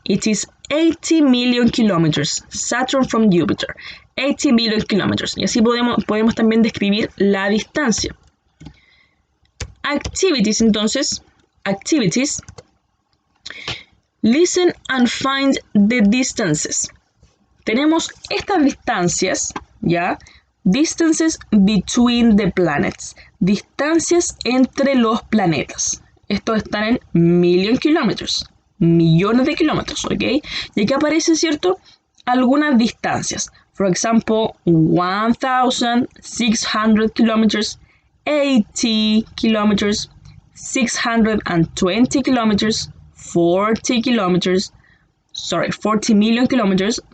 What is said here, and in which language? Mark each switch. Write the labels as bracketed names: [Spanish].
[English] It is 80 million kilometers. Saturn from Jupiter. 80 million kilometers. [Spanish] Y así podemos también describir la distancia. [English] Activities, entonces. Activities. Listen and find the distances. [Spanish] Tenemos estas distancias, ¿ya? [English] Distances between the planets. [Spanish] Distancias entre los planetas. Estos están en [English] million kilometers. [Spanish] Millones de kilómetros, ¿ok? Y aquí aparecen, ¿cierto? Algunas distancias. [English] For example, 1,600 kilometers, 80 kilometers, 620 kilometers, 40 million kilometers.